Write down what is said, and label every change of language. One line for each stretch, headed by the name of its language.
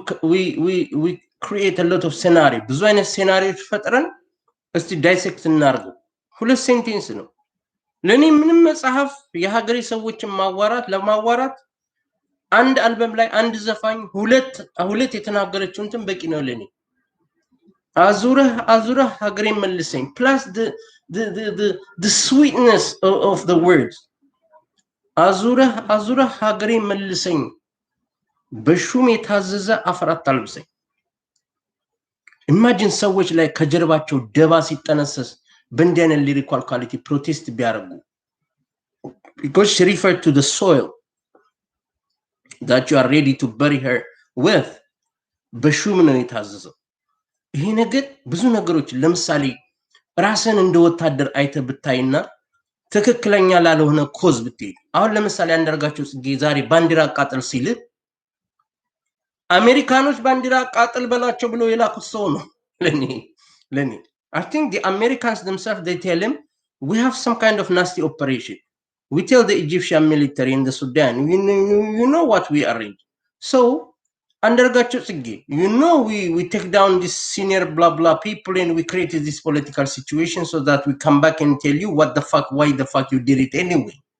English: We create a lot of scenario.
Amharic: ብዙ አይነት ሴናሪዎች ፈጥረን እስቲ ዳይሴክት እናርገው። ሁለት ሴንቴንስ ነው ለኔ ምንም መጽሐፍ የሀገሬ ሰዎችን ለማዋራት አንድ አልበም ላይ አንድ ዘፋኝ ሁለት የተናገረችው እንትን በቂ ነው ለኔ። Azura ሀገሬ መልሰኝ
English: plus the sweetness of the words.
Amharic: Azura ሀገሬ መልሰኝ በሹም የታዘዘ አፈር አታልብሰኝ. Imagine ሰዎች ላይ ከጀርባቸው ደባ ሲጠነሰስ በእንዲህ አይነት
English: lyrical quality protest
Amharic: ቢያደርጉ.
English: Because she referred to the soil that you are ready to bury her with.
Amharic: በሹም ነው የታዘዘው። ይሄ ነገር ብዙ ነገሮች ለምሳሌ ራስን እንደ ወታደር አይተ ብታይና ትክክለኛ ላልሆነ ኮዝ ብትሄድ፣ አሁን ለምሳሌ አንዳርጋቸው ጽጌ ዛሬ ባንዲራ አቃጥል ሲል አሜሪካኖች ባንዲራ አቃጥል በላቸው ብሎ የላኩት ሰው ነው ለኔ
English: I think the Americans themselves, they tell him we have some kind of nasty operation. We tell the Egyptian military in the Sudan, you know what we arrange. So አንዳርጋቸው ጽጌ, you know, we take down this senior blah blah people and we created this political situation so that we come back and tell you why the fuck you did it anyway.